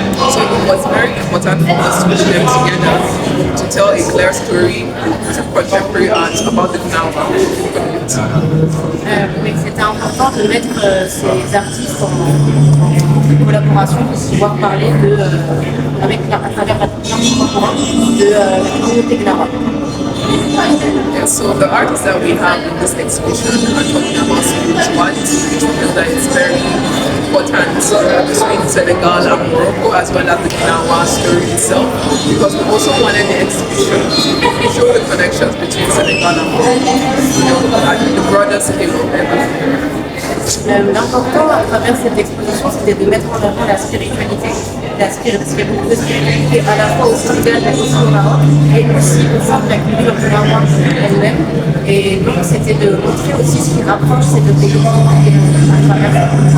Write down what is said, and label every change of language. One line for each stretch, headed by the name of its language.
English: So it was very important for us to put them together to tell a clear story to contemporary art about the Gnawa community.
French: Mais c'était important de mettre ces artistes en collaboration pour pouvoir parler à travers la de la communauté Gnawa.
English: Yeah, so the artists that we have in this exhibition are talking about spirituality, which we feel that is very important between Senegal and Morocco, as well as the Gnawa story itself, because we also wanted the exhibition to show the connections between Senegal and Morocco, at the broader scale of everything.
French: L'important à travers cette exposition, c'était de mettre en avant la spiritualité, parce qu'il y a beaucoup de spiritualité à la fois au Sénégal mais aussi au Maroc, et aussi au sein de la culture Gnawa elle-même. Et donc c'était de montrer aussi ce qui rapproche ces deux pays à travers